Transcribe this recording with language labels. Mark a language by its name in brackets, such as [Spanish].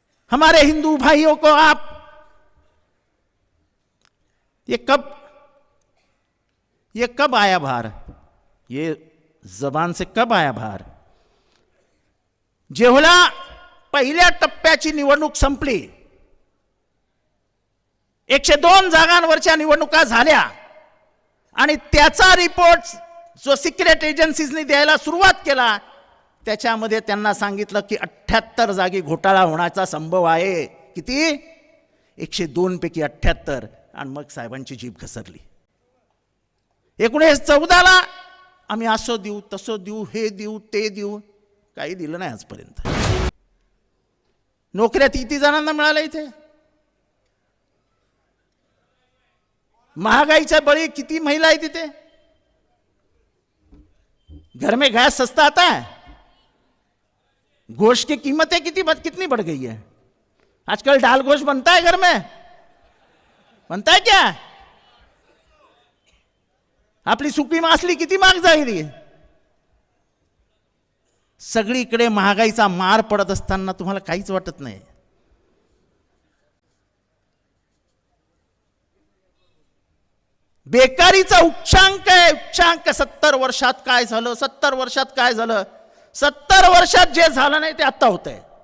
[Hindi] हमारे हिंदू भाइयों को आप ये कब आया बाहर? ये जबान से कब आया बाहर? [Marathi] जेवढा पहिल्या टप्प्याची निवडणूक संपली, 102 जागांवरच्या निवडणुका झाल्या आणि त्याचा रिपोर्ट जो सिक्रेट एजन्सीजनी द्यायला सुरुवात केला, त्याच्यामध्ये त्यांना सांगितलं की 78 जागी घोटाळा होण्याचा संभव आहे। किती? 102 पैकी 78 आणि मग साहेबांची जीभ घसरली. 1914ला आम्ही असं देऊ तसं देऊ हे देऊ ते देऊ, काही दिलं नाही आजपर्यंत. नोकऱ्या किती जणांना मिळाल्या इथे? महागाईच्या बळी किती महिला आहे तिथे? [Hindi] घर में गैस सस्ता आता है, गोश्त की कीमतें कितनी बढ़ गई है. आजकल दाल गोश्त बनता है घर में, बनता है क्या? [Marathi] आपली सुकी मासली किती महाग झाली. सगळीकडे महागाईचा मार पडत असताना तुम्हाला काहीच वाटत नाही. बेकारीचा उच्चांक आहे, उच्चांक. 70 वर्षात काय झालं, 70 वर्षात काय झालं, 70 वर्षात जे झालं नाही ते आता होतंय.